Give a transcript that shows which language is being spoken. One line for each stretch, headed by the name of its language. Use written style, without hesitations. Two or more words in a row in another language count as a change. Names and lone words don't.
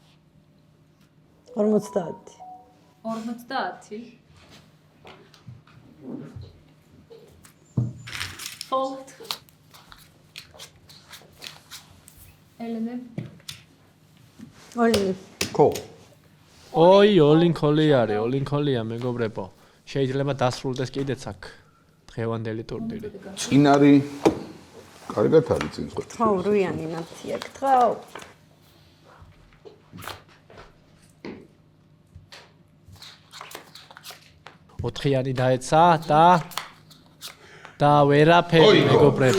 Georgian: 50. 50.
English: Fold.
Georgian: ელენე. ოლინი. კოლ. ოი,
English: all-in call-
Georgian: ი არის,
English: all-in call-
Georgian: ია მეგობრებო. შეიძლება დასრულდეს კიდეც აქ დღევანდელი ტურნირი. წინ არის კარგად არის წინ ხო? თაურიანი ნაცია გთხოვ. ოთხიანი დაეცა და ვერაფერი მეგობრებო.